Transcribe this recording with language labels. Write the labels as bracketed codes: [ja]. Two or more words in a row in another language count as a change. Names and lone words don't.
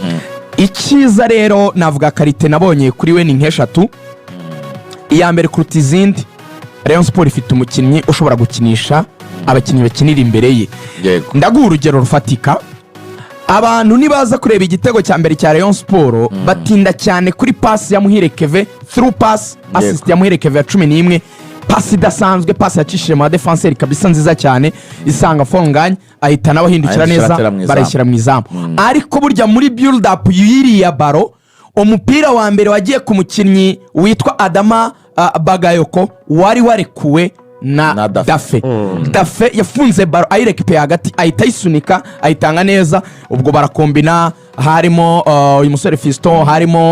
[rw] Ikiza rero navuga karite nabonye kuri we ni nk'eshatu. Iya mbere kuruta izindi, Rayon Sport ifite umukinnyi ushobora gukinisha abakinnyi bakinira imbere ye. Ndaguha urugero rufatika. Abantu nibaza kureba igitego cya mbere cya Rayon Sport batinda cyane kuri pass ya Muhire Keve, [en] through pass, [rw] assist ya Muhire Keve ya 11, pass idasanzwe, pass yacishije mu defenseur kabisa nziza cyane, isanga Fonganya ahita nabahindukira neza barashyira mu izamu. Ariko burya muri [en] build up [rw] yiriya baro, umupira wa mbere wagiye ku mukinnyi witwa Adama Bagayoko wari warekuwe na Dafe. Dafe yafunze baro ayirekipe hagati, ahita yisunika ayitanga neza. Ubwo barakombina, harimo uyu musore Fiston, harimo